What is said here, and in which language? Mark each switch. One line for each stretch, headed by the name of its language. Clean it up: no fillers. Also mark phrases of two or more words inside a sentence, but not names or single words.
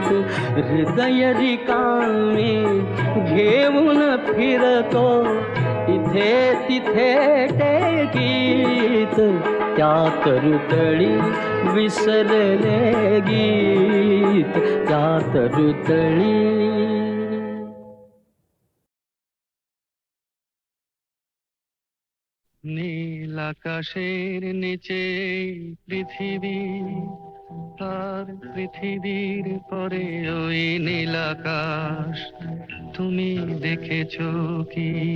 Marathi: हृदय रिकामे घेऊन फिरतो इथे तिथे टेकीत, त्या तरुतळी विसरले गीत, त्या तरुतळी.
Bangla: নীল আকাশের নিচে পৃথিবী, আর পৃথিবীর পরে ওই নীল আকাশ, তুমি দেখেছো কি?